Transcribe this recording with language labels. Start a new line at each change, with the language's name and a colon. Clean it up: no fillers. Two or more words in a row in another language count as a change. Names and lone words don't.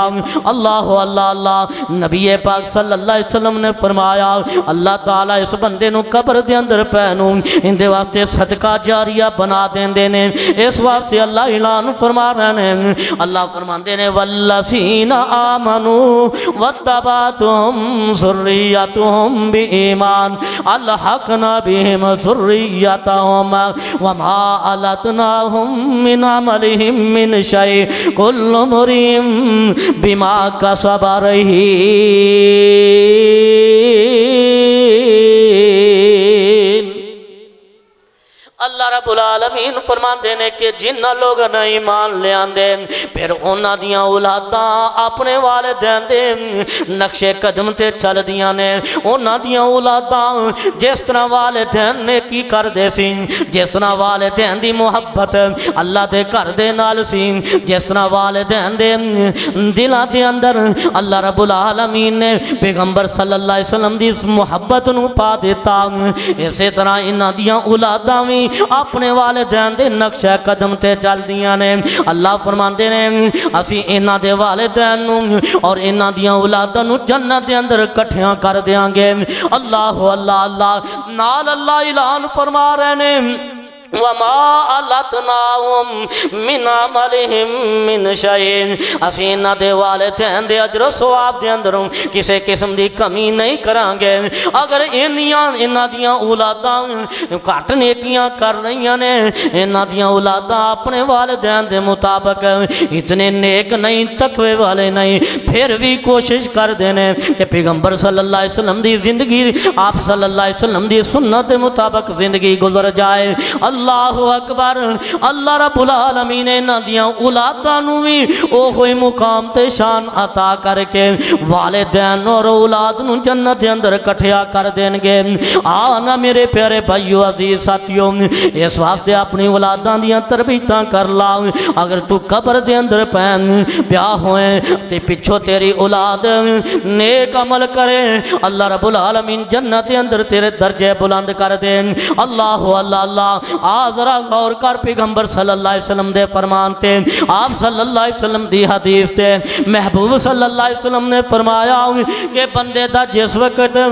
Punjabi: اللہ اللہ اللہ، نبی پاک
Arabic: صلی اللہ علیہ وسلم
Punjabi: نے فرمایا اللہ تعالیٰ اس بندے نو قبر دے اندر پہنوں اندے واسطے صدقہ جاریہ بنا دیندے نے۔ اس واسطے اللہ اعلان فرما رہے ہیں، اللہ فرماندے نے
Arabic: والذین آمنوا واتبعتهم ذریتهم بإیمان الحقنا بهم ذریتهم وما ألتناهم من عملهم من شيء كل امرئ بما كسب رهين۔
Punjabi: اللہ رب العالمین فرماندے نے کہ جنہ لوگ نے ایمان لے آندے پھر انہاں دیاں اولاداں اپنے والدین دے نقش قدم تے چل دیاں نے انہاں دیاں اولاداں جس طرح والدین نے کی کر دے سی جس طرح والدین دی محبت اللہ دے گھر دے نال سی جس طرح والدین دے دلاں دے اندر اللہ رب العالمین نے پیغمبر
Arabic: صلی اللہ علیہ وسلم
Punjabi: دی اس محبت نو پا دیتا اسی طرح انہاں دیاں اولاداں وی اپنے والدین دے نقش قدم تے چل دیاں نے اللہ فرماندے نے اسی انہاں دے والدین نو اور انہاں دیاں اولاداں نو جنت دے اندر اکٹھیاں کر دیاں گے اللہ اللہ اللہ نال اللہ اعلان فرما رہے نے وما
Arabic: علتناہم من عملہم من شیء
Punjabi: اسی انہاں دے والدین دے اجر و ثواب دے اندروں کسے قسم دی کمی نہیں کران گے اگر انہاں دیاں اولاداں گھٹ نیکیاں کر رہیاں نے انہاں دیاں اولاداں اپنے والدین دے مطابق اتنے نیک نہیں تقوی والے نہیں پھر بھی کوشش کر دینے کہ پیغمبر
Arabic: صلی اللہ علیہ وسلم
Punjabi: دی زندگی آپ
Arabic: صلی اللہ علیہ وسلم
Punjabi: دی سنت دے مطابق زندگی گزر جائے اللہ اکبر اللہ رب العالمین انہاں دیاں اولاداں نو وی اوہی مقام تے شان عطا کر کے والدین اور اولاد نو جنت دے اندر اکٹھیا کر دین گے آنا میرے پیارے بھائیو عزیز ساتھیو اس واسطے اپنی اولاداں دیاں تربیتاں کر لا اگر تو قبر دے اندر پیا ہوئے تے پچھو تیری اولاد نیک عمل کرے اللہ رب العالمین جنت دے اندر تیرے درجے بلند کر دے اللہ اللہ اللہ ذرا غور کر پیغمبر
Arabic: صلی اللہ علیہ وسلم
Punjabi: دے فرمان تے آپ
Arabic: صلی اللہ علیہ وسلم
Punjabi: دی حدیث تے محبوب
Arabic: صلی اللہ علیہ وسلم
Punjabi: نے فرمایا کہ بندے دا جس وقت